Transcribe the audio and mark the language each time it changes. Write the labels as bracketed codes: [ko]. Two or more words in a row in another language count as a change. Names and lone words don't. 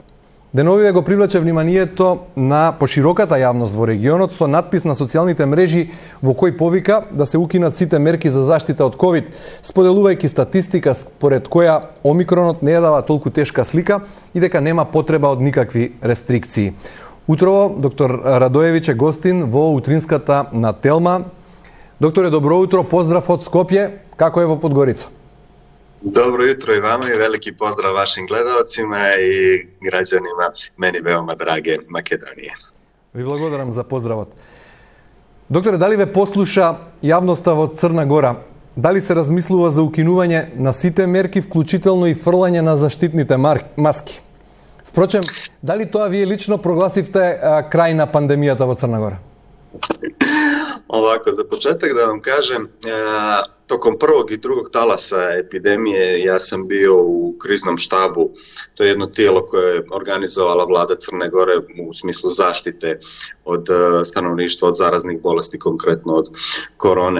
[mk] Деновиве го привлече вниманието на пошироката јавност во регионот со надпис на социјалните мрежи во кој повика да се укинат сите мерки за заштита од ковид, споделувајќи статистика според која омикронот не ја дава толку тешка слика и дека нема потреба од никакви рестрикции. Утрово, доктор Радоевиќ е гостин во утринската на Телма. Докторе, добро утро, поздрав од Скопје, како е во Подгорица? [sr] Добро jutro i vama i veliki pozdrav vašim gledalcima i građanima meni veoma drage Makedonije. [mk] Ви благодарам за поздравот. Докторе, дали ве послуша јавноста во Црна Гора? Дали се размислува за укинување на сите мерки, вклучително и фрлање на заштитните маски? Впрочем, дали тоа вие лично прогласивте крај на пандемијата во Црна Гора? [sr] Ovako, za početak da vam kažem, tokom prvog i drugog talasa epidemije ja sam bio u kriznom štabu. To je jedno tijelo koje je organizovala vlada Crne Gore u smislu zaštite od stanovništva od zaraznih bolesti, konkretno od korone.